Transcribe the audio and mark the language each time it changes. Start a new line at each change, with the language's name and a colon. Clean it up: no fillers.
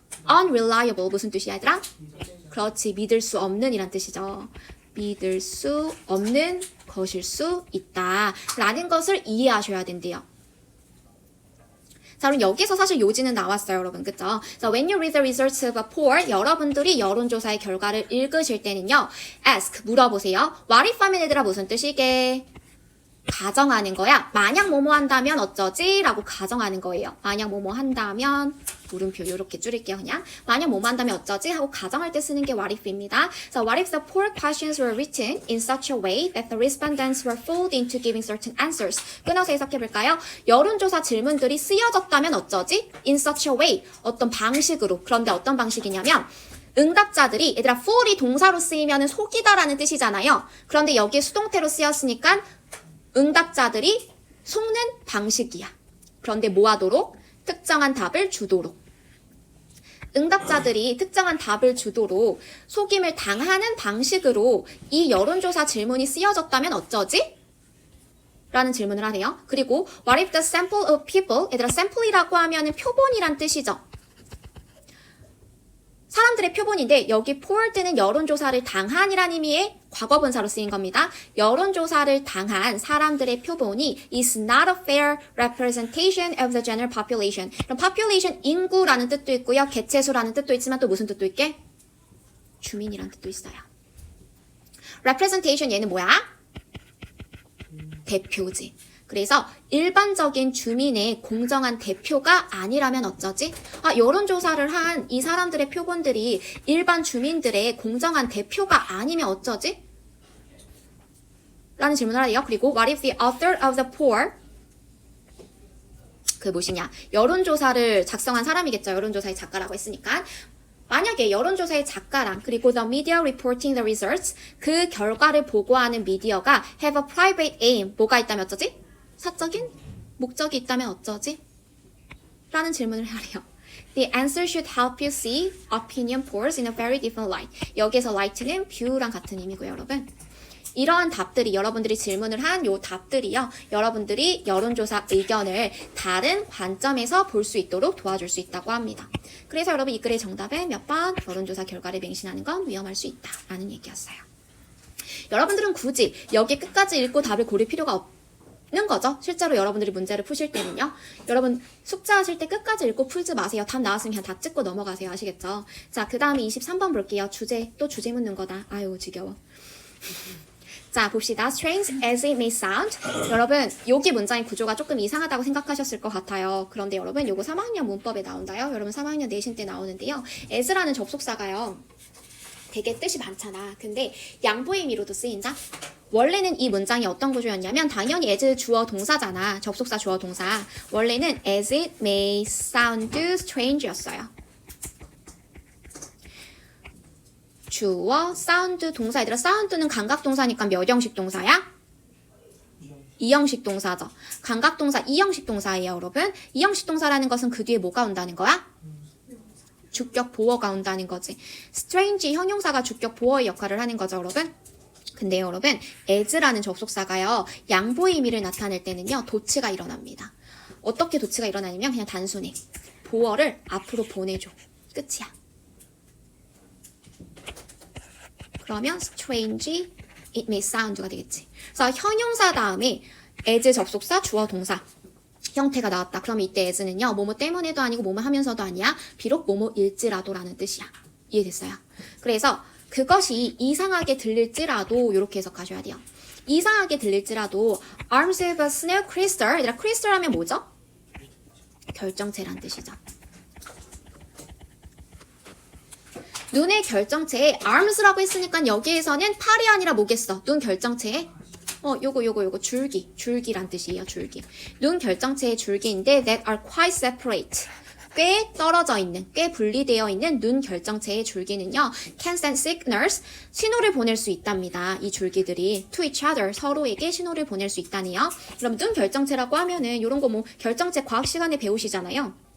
Korean: unreliable 무슨 뜻이야 얘들아? 그렇지. 믿을 수 없는 이란 뜻이죠. 믿을 수 없는 것일 수 있다. 라는 것을 이해하셔야 된대요. 자, 그럼 여기서 사실 요지는 나왔어요, 여러분. 그쵸?
English: So, when you read the results of a poll,
Korean: 여러분들이 여론조사의 결과를 읽으실 때는요,
English: ask,
Korean: 물어보세요. What if 하면 얘들아 무슨 뜻이게? 가정하는 거야. 만약 뭐뭐 한다면 어쩌지? 라고 가정하는 거예요. 만약 뭐뭐 한다면 물음표 이렇게 줄일게요 그냥. 만약 뭐뭐 한다면 어쩌지? 하고 가정할 때 쓰는 게 what if입니다.
English: So what if the poll questions were written in such a way that the respondents were fooled into giving certain answers?
Korean: 끊어서 해석해볼까요? 여론조사 질문들이 쓰여졌다면 어쩌지?
English: In such a way.
Korean: 어떤 방식으로. 그런데 어떤 방식이냐면 응답자들이 얘들아 fool이 동사로 쓰이면 속이다라는 뜻이잖아요. 그런데 여기에 수동태로 쓰였으니까 응답자들이 속는 방식이야. 그런데 뭐 하도록? 특정한 답을 주도록. 응답자들이 특정한 답을 주도록 속임을 당하는 방식으로 이 여론조사 질문이 쓰여졌다면 어쩌지? 라는 질문을 하네요. 그리고
English: what if the sample of people,
Korean: 얘들아 sample이라고 하면은 표본이란 뜻이죠. 사람들의 표본인데 여기 polled는 여론조사를 당한이란 의미의 과거분사로 쓰인 겁니다. 여론조사를 당한 사람들의 표본이
English: is not a fair representation of the general population.
Korean: 그럼 population 인구라는 뜻도 있고요. 개체수라는 뜻도 있지만 또 무슨 뜻도 있게? 주민이라는 뜻도 있어요. representation 얘는 뭐야? 대표지. 그래서 일반적인 주민의 공정한 대표가 아니라면 어쩌지? 여론조사를 한 이 사람들의 표본들이 일반 주민들의 공정한 대표가 아니면 어쩌지? 라는 질문을 하네요. 그리고
English: what if the author of the poll
Korean: 그 무엇이냐? 여론조사를 작성한 사람이겠죠. 여론조사의 작가라고 했으니까. 만약에 여론조사의 작가랑 그리고
English: the media reporting the results
Korean: 그 결과를 보고하는 미디어가
English: have a private aim
Korean: 뭐가 있다면 어쩌지? 사적인 목적이 있다면 어쩌지? 라는 질문을 하래요.
English: The answer should help you see opinion polls in a very different light.
Korean: 여기에서 light는 view랑 같은 의미고요, 여러분. 이러한 답들이 여러분들이 질문을 한 요 답들이요. 여러분들이 여론조사 의견을 다른 관점에서 볼 수 있도록 도와줄 수 있다고 합니다. 그래서 여러분 이 글의 정답은 몇 번? 여론조사 결과를 맹신하는 건 위험할 수 있다라는 얘기였어요. 여러분들은 굳이 여기 끝까지 읽고 답을 고를 필요가 없는 거죠. 실제로 여러분들이 문제를 푸실 때는요. 여러분 숙제하실 때 끝까지 읽고 풀지 마세요. 답 나왔으면 그냥 다 찍고 넘어가세요. 아시겠죠? 자, 그 다음에 23번 볼게요. 또 주제 묻는 거다. 아유 지겨워. 자, 봅시다.
English: Strange as it may sound.
Korean: 여러분, 여기 문장의 구조가 조금 이상하다고 생각하셨을 것 같아요. 그런데 여러분, 요거 3학년 문법에 나온다요. 여러분 3학년 내신 때 나오는데요. as라는 접속사가요. 되게 뜻이 많잖아. 근데 양보의 의미로도 쓰인다? 원래는 이 문장이 어떤 구조였냐면 당연히 as 주어 동사잖아. 접속사 주어 동사. 원래는
English: as it may sound strange
Korean: 였어요. 주어, 사운드 동사. 얘들아, 사운드는 감각동사니까 몇 형식 동사야? 2형식 동사죠. 감각동사 2형식 동사예요, 여러분. 2형식 동사라는 것은 그 뒤에 뭐가 온다는 거야? 주격 보어가 온다는 거지. strange 형용사가 주격 보어의 역할을 하는 거죠, 여러분. 근데 여러분, as라는 접속사가요. 양보의 의미를 나타낼 때는요. 도치가 일어납니다. 어떻게 도치가 일어나냐면 그냥 단순히 보어를 앞으로 보내줘. 끝이야. 그러면
English: strange, it may sound
Korean: 가 되겠지. 그래서 형용사 다음에 as 접속사, 주어, 동사 형태가 나왔다. 그럼 이때 as는요. 뭐뭐 때문에도 아니고 뭐뭐 하면서도 아니야. 비록 뭐뭐일지라도 라는 뜻이야. 이해됐어요? 그래서 그것이 이상하게 들릴지라도 이렇게 해석하셔야 돼요. 이상하게 들릴지라도
English: arms of a snow crystal.
Korean: 얘들아, crystal 하면 뭐죠? 결정체란 뜻이죠. 눈의 결정체에 arms라고 했으니까 여기에서는 팔이 아니라 뭐겠어? 눈 결정체에 요거 줄기란 뜻이에요. 줄기. 눈 결정체의 줄기인데
English: that are quite separate.
Korean: 꽤 떨어져 있는, 꽤 분리되어 있는 눈 결정체의 줄기는요,
English: can send signals,
Korean: 신호를 보낼 수 있답니다. 이 줄기들이
English: to each other,
Korean: 서로에게 신호를 보낼 수 있다네요. 그럼 눈 결정체라고 하면은 이런 거 뭐 결정체 과학 시간에 배우시잖아요.